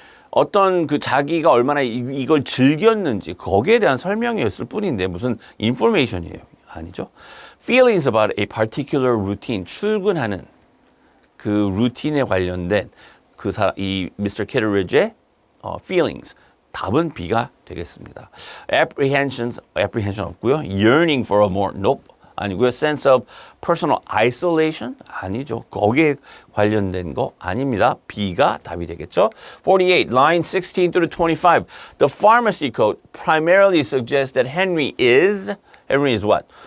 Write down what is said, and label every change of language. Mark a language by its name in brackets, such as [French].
[Korean] 어떤 그 자기가 얼마나 이걸 즐겼는지 거기에 대한 설명이었을 뿐인데 무슨 information이에요. 아니죠. [English] Feelings about a particular routine. [Korean] 출근하는 그 루틴에 관련된 이 Mr. [English] Kitteridge의 feelings. [Korean] 답은 B가 되겠습니다. [English] Apprehension [Korean] 없고요. [English] Yearning for a more, nope. [Korean] 아니고요. [English] sense of personal isolation [Korean] 아니죠. 거기에 관련된 거 아닙니다. B가 답이 되겠죠. 48, [English] line 16 through 25. The pharmacy code primarily suggests that Henry is what?